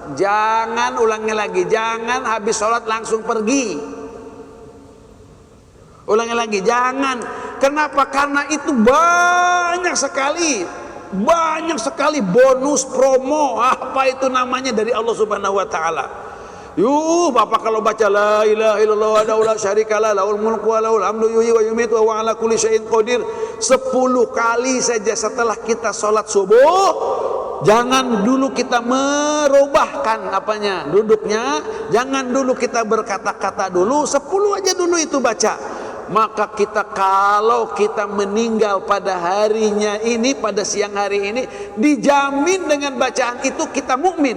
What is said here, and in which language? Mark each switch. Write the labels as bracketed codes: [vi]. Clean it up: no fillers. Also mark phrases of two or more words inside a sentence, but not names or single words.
[id] Jangan ulangi lagi, jangan habis sholat langsung pergi. Ulangi lagi, jangan. Kenapa? Karena itu banyak sekali bonus promo, apa itu namanya, dari [ar] الله سبحانه وتعالى. [id] Bapak kalau baca [ar] لا إله إلا الله ولا شريك له له الملك وله الحمد يحيي ويميت وهو على كل شيء قدير [id] 10 kali saja setelah kita sholat subuh. Jangan dulu kita merubahkan duduknya, jangan dulu kita berkata-kata dulu, 10 aja dulu itu baca. Maka kalau kita meninggal pada harinya ini, pada siang hari ini, dijamin dengan bacaan itu kita mukmin.